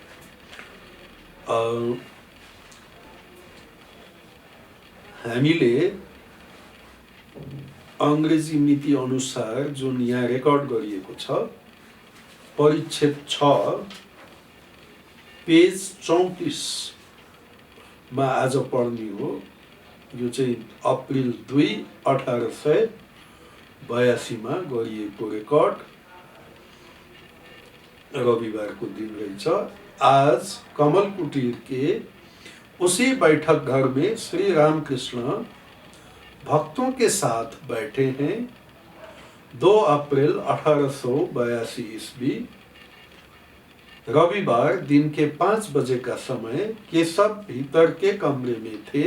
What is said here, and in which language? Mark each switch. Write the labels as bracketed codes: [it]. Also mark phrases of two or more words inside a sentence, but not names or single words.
[ne] हामीले अङ्ग्रेजी मिति अनुसार जुन यहाँ रेकर्ड गरिएको छ परिच्छेद 6 पेज 34 मा आज पढ्ने हो। यो चाहिँ अप्रिल 2, 1882 मा गरिएको रेकर्ड, रविवार को दिन रहेछ। [hi] आज कमल कुटीर के उसी बैठक घर में श्री रामकृष्ण भक्तों के साथ बैठे हैं। 2 अप्रैल 1882 ईस्वी रविवार दिन के 5 बजे का समय केशव भीतर के कमरे में थे।